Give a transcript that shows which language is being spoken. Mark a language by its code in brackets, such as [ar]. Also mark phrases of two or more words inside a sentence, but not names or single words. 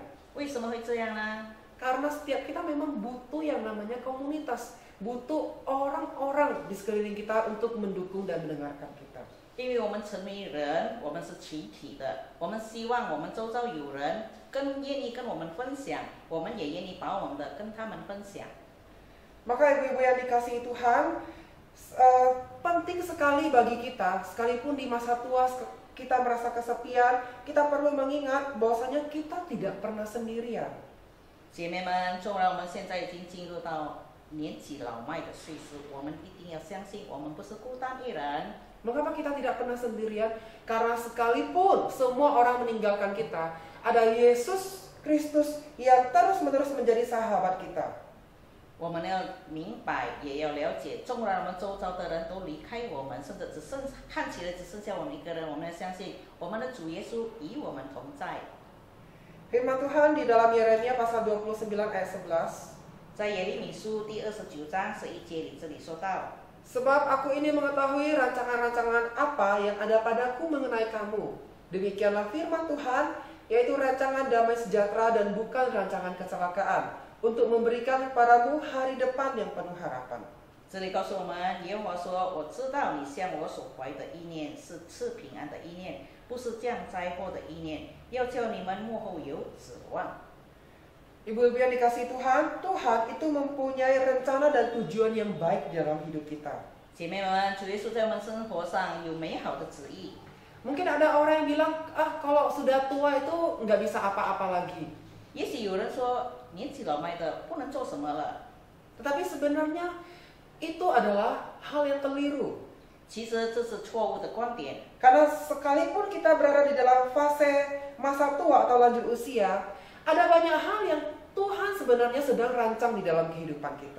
[zh] 为什么会这样呢？ [id] Karena setiap kita memang butuh yang namanya komunitas, butuh orang-orang di sekeliling kita untuk mendukung dan mendengarkan kita. [zh] 因为我们成为人，我们是群体的，我们希望我们周遭有人更愿意跟我们分享，我们也愿意把我们的跟他们分享。 [id] Maka ibu-ibu yang dikasihi Tuhan, penting sekali bagi kita, sekalipun di masa tua kita merasa kesepian, kita perlu mengingat bahwasanya kita tidak pernah sendirian. [zh] 姐妹们，纵然我们现在已经进入到年纪老迈的岁数，我们一定要相信，我们不是孤单一人。 [id] Mengapa kita tidak pernah sendirian? Karena sekalipun semua orang meninggalkan kita, ada Yesus Kristus yang terus-menerus menjadi sahabat kita. [zh] 我们要明白，也要了解，纵然我们周遭的人都离开我们，甚至看起来只剩下我们一个人，我们要相信，我们的主耶稣与我们同在。 [id] Firman Tuhan di dalam Yeremia pasal 29 ayat 11. [zh] 在耶利米书第29章11节里，这里说到。 [id] Sebab aku ini mengetahui rancangan-rancangan apa yang ada padaku mengenai kamu. Demikianlah firman Tuhan, yaitu rancangan damai sejahtera dan bukan rancangan kecelakaan, untuk memberikan kepadamu hari depan yang penuh harapan. [zh] 这里告诉我们，耶和华说：“我知道你向我所怀的意念是赐平安的意念，不是降灾祸的意念，要叫你们幕后有指望。” [id] Ibu-ibu yang dikasihi Tuhan, Tuhan itu mempunyai rencana dan tujuan yang baik dalam hidup kita. [zh] 姐妹们，主耶稣在我们生活上有美好的旨意。 [id] Mungkin ada orang yang bilang, kalau sudah tua itu nggak bisa apa-apa lagi. [zh] 也许有人说年纪老迈的不能做什么了， [id] Tetapi sebenarnya itu adalah hal yang keliru. [zh] 其实这是错误的观点。 [id] Karena sekalipun kita berada di dalam fase masa tua atau lanjut usia, ada banyak hal yang Tuhan sebenarnya sedang rancang di dalam kehidupan kita.